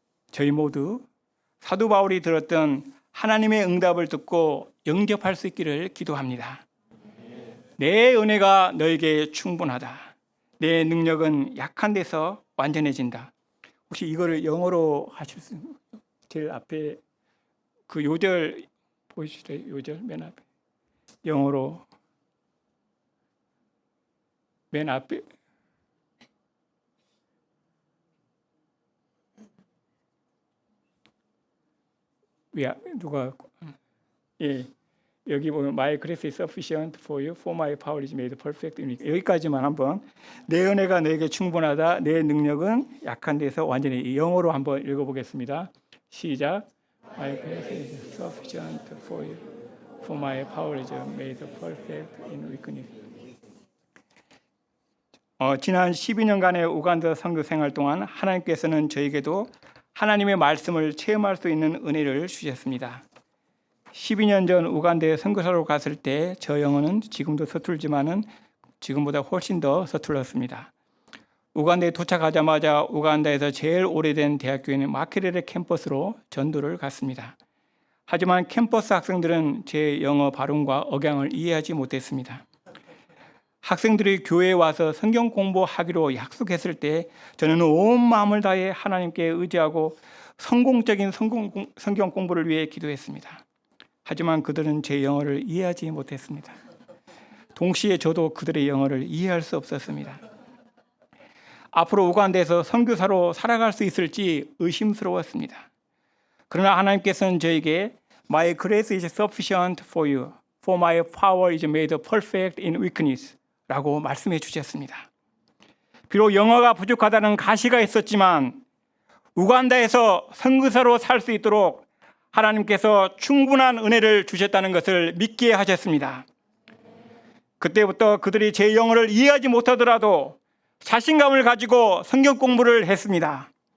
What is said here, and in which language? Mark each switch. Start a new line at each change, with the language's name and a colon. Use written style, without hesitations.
Korean: 저희 모두 사도 바울이 들었던 하나님의 응답을 듣고 영접할 수 있기를 기도합니다. 내 은혜가 너에게 충분하다. 내 능력은 약한 데서 완전해진다. 혹시 이거를 영어로 하실 수 있나요? 제일 앞에 그 요절 보이시죠? 요절 맨 앞에 영어로 맨 앞에 누가 여기 보면
English: My grace is sufficient for you, for my power is made perfect in you.
Korean: 여기까지만 한번. 내 은혜가 너에게 충분하다. 내 능력은 약한 데서 완전히. 영어로 한번 읽어보겠습니다. 시작.
English: My grace is sufficient for you, for my power is made perfect in weakness.
Korean: 지난 12년간의 우간다 선교 생활 동안 하나님께서는 저에게도 하나님의 말씀을 체험할 수 있는 은혜를 주셨습니다. 12년 전 우간다에 선교사로 갔을 때 저 영어는 지금도 서툴지만은 지금보다 훨씬 더 서툴렀습니다. 우간다에 도착하자마자 우간다에서 제일 오래된 대학교인 마케레레 캠퍼스로 전도를 갔습니다. 하지만 캠퍼스 학생들은 제 영어 발음과 억양을 이해하지 못했습니다. 학생들이 교회에 와서 성경 공부하기로 약속했을 때 저는 온 마음을 다해 하나님께 의지하고 성공적인 성경 공부를 위해 기도했습니다. 하지만 그들은 제 영어를 이해하지 못했습니다. 동시에 저도 그들의 영어를 이해할 수 없었습니다. 앞으로 우간다에서 선교사로 살아갈 수 있을지 의심스러웠습니다. 그러나 하나님께서는 저에게
English: My grace is sufficient for you, for my power is made perfect in weakness
Korean: 라고 말씀해 주셨습니다. 비록 영어가 부족하다는 가시가 있었지만 우간다에서 선교사로 살 수 있도록 하나님께서 충분한 은혜를 주셨다는 것을 믿게 하셨습니다. 그때부터 그들이 제 영어를 이해하지 못하더라도 자신감을 가지고 성경 공부를 했습니다.